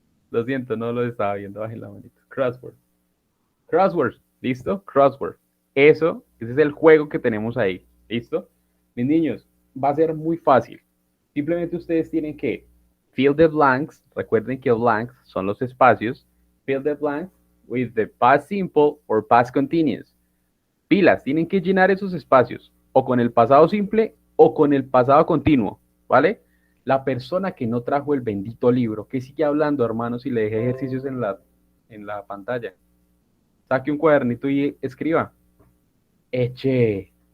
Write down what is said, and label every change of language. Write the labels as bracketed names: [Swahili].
[Spanish] Lo siento, no lo estaba viendo. Bajen la manito. Crossword. Crossword. ¿Listo? Crossword. Ese es el juego que tenemos ahí. ¿Listo? Mis niños, va a ser muy fácil. Simplemente ustedes tienen que [English] fill the blanks. [Spanish] Recuerden que blanks son los espacios. [English] Fill the blanks with the past simple or past continuous. [Spanish] Pilas, tienen que llenar esos espacios o con el pasado simple o con el pasado continuo, ¿vale? La persona que no trajo el bendito libro, que sigue hablando, hermanos, y le dejé ejercicios en la pantalla. Saque un cuadernito y escriba. Eche.